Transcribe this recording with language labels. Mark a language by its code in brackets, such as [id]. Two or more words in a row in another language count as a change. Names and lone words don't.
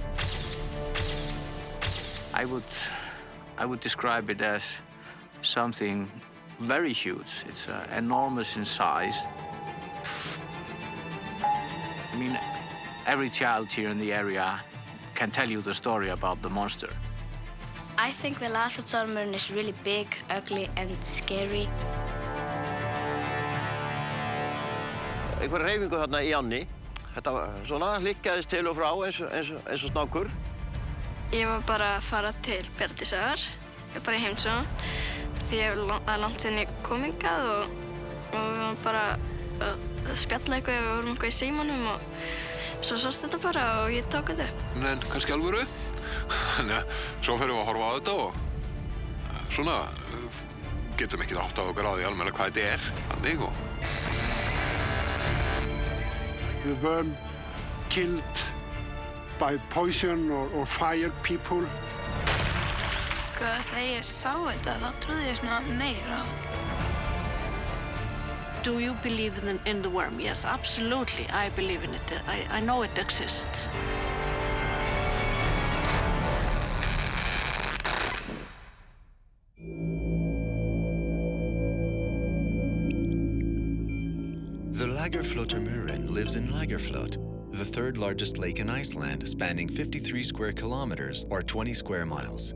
[en] I would describe it as something very huge. It's enormous in size. I mean, every child here in the area can tell you the story about the monster. I think the Lagarfjlotsormurin is really big, ugly, and scary. [is] Einhver hreyfingu þarna í ánni. Þetta svona hlikkaðist til og frá eins og snákur. Ég var bara að fara til Bjarndísar, bara í heimsókn, því það er langt síðan ég kom hingað og við varum bara að spjalla eitthvað, við vorum eitthvað í símanum og svo sást þetta bara og ég tók þetta upp. En kannski alvöru. Þannig að svo ferum við að horfa á þetta og svona getum ekki áttað okkur á því almennilega hvað þetta er. Þannig og... [en] The worm killed by poison or fired people. [is] Sko, þegar ég sá þetta, þá trúði ég svona meira á. [en] Do you believe in the worm? Yes, absolutely. I believe in it. I know it exists. The Lagarfjlotsormurin lives in Lagarfjlot, the third largest lake in Iceland, spanning 53 square kilometers or 20 square miles.